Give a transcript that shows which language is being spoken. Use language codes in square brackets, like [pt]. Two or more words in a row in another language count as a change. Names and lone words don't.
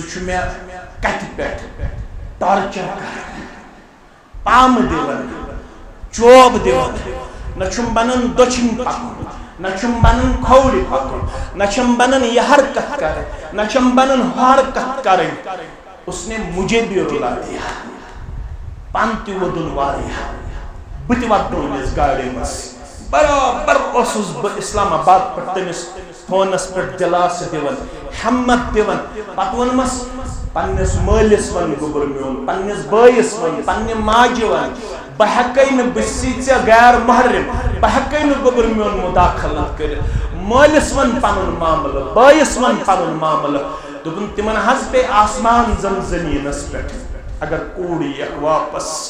[ks] چھُ مےٚ کتھِ پٮ۪ٹھ ٹارچر کران پامہٕ دِوان چوب دِوان نہ چھُم بنان دٔچھِنۍ پکُن نہ چھُم بنان کھوورِ پکُن نہ چھم بنان یہ حرکت کرٕنۍ نہ چھم بنان ہُہ حرکت کرٕنۍ [ur] اس نے مجھے بھی رلا دیا [ks] پان تہِ وودُن واریاہ بہٕ تہِ واتنووُن أمِس گاڑِ منٛز برابر اوسُس بہٕ اسلام آباد پٮ۪ٹھ تٔمِس فونس پٮ۪ٹھ دِلاسہٕ دِوان ہمت دِوان پتہٕ ووٚنمس پننِس مٲلِس وَن گوٚبُر میون پننِس بٲیِس وَن پننہِ ماجہِ وَن بہٕ ہٮ۪کَے نہٕ بہٕ چھُسٕے ژےٚ غیر محرم بہٕ ہٮ۪کَے نہٕ گوٚبُر میون مُداخلت کٔرِتھ مٲلِس وَن پنُن معاملہٕ بٲیِس وَن پنُن معاملہٕ دوٚپُن تِمن حظ پے آسمان زن زٔمیٖنس پٮ۪ٹھ اگر کوٗر یِیَکھ واپس